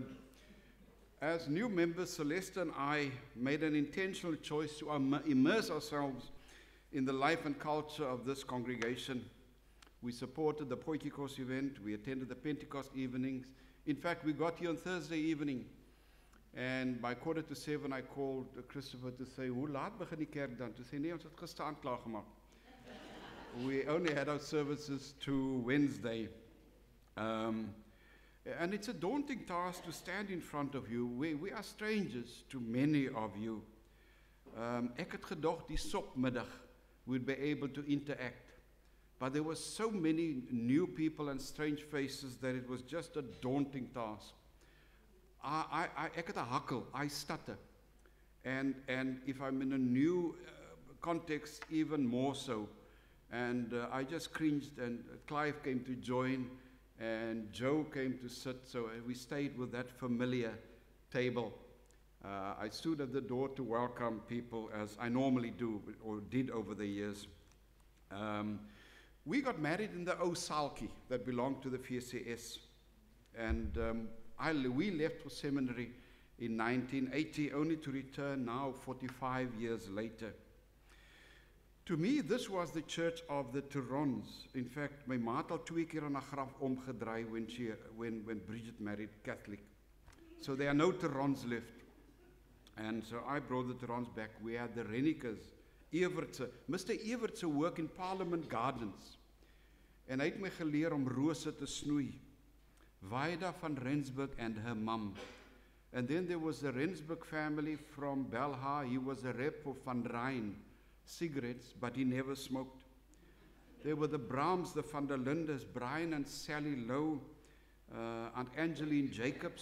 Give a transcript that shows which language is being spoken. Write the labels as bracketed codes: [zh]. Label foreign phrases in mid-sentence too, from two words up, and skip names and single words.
[en] As new members, Celeste and I made an intentional choice to immerse ourselves in the life and culture of this congregation. We supported the Potjiekos event. We attended the Pentecost evenings. In fact, we got here on Thursday evening. And by 6:45, I called Christopher to say, [af] hoe laat begin die kerk dan? [en] To say, [af] nee, ons het gister klaar gemaak. [en] We only had our services to Wednesday. And it's a daunting task to stand in front of you. We are strangers to many of you. [af] Ek het gedacht die sopmiddag [en] we'd be able to interact. But there were so many new people and strange faces that it was just a daunting task. [af] Ek het 'n hakkel, [en] I stutter. And if I'm in a new context, even more so. And I just cringed, and Clive came to join, and Joe came to sit, so we stayed with that familiar table. I stood at the door to welcome people, as I normally do, or did over the years. We got married in the Osalki that belonged to the VCS. And we left for seminary in 1980, only to return now 45 years later. To me, this was the church of the Turons. In fact, [af] my ma het al 2 keer aan haar graf omgedraai [en] when Bridget married Catholic. So there are no Turons left. And so I brought the Turons back. We had the Rennikes, Evertse. Mr. Evertse work in Parliament Gardens. [af] En hy het my geleer om rose te snoei. [en] Vaida van Rensburg and her mum. And then there was the Rensburg family from Belha. He was a rep for Van Rijn cigarettes, but he never smoked. There were the Brahms, the Van der Lindes, Brian and Sally Lowe, Aunt Angeline Jacobs.